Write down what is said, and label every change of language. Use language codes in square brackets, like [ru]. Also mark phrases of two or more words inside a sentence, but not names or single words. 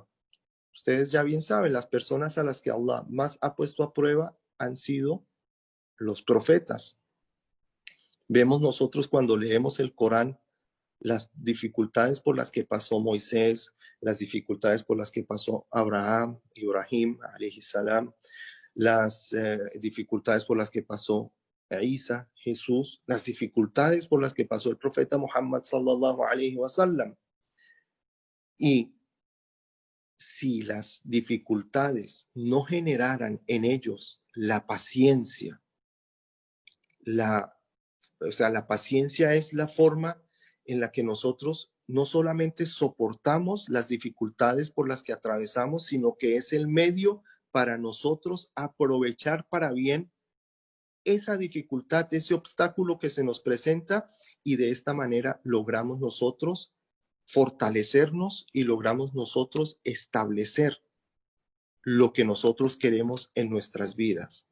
[es] Ustedes ya bien saben, las personas a las que Allah más ha puesto a prueba han sido los profetas. Vemos nosotros cuando leemos el Corán las dificultades por las que pasó Moisés, las dificultades por las que pasó Abraham, [ar] Ibrahim, عليه السلام, [es] las dificultades por las que pasó Isa, Jesús, las dificultades por las que pasó el profeta Muhammad [ar] صلى الله عليه وسلم. [es] Y si las dificultades no generaran en ellos la paciencia, la paciencia es la forma en la que nosotros no solamente soportamos las dificultades por las que atravesamos, sino que es el medio para nosotros aprovechar para bien esa dificultad, ese obstáculo que se nos presenta, y de esta manera logramos nosotros fortalecernos y logramos nosotros establecer lo que nosotros queremos en nuestras vidas.